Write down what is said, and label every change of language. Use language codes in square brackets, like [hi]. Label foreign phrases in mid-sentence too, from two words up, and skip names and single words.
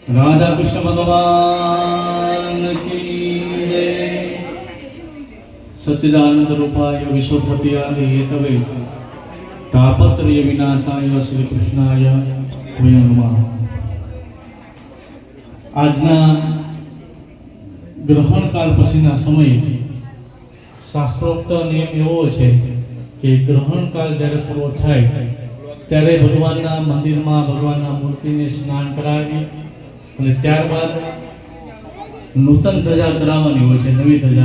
[hi] राधा कृष्ण भगवान की जय। [sa] सच्चिदानंद रूपाय विश्वोत्पत्त्यादि हेतवे तापत्रय विनाशाय श्री कृष्णाय वयं नमः। [gu] આજના ગ્રહણકાળ પછીના સમયે શાસ્ત્રોક્ત નિયમ એવો છે કે ગ્રહણકાળ જ્યારે પૂરો થાય ત્યારે ભગવાનના મંદિરમાં ભગવાનના મૂર્તિને સ્નાન કરાવી અને ત્યારબાદ નૂતન ધજા ચડાવવાની હોય છે, નવી ધજા।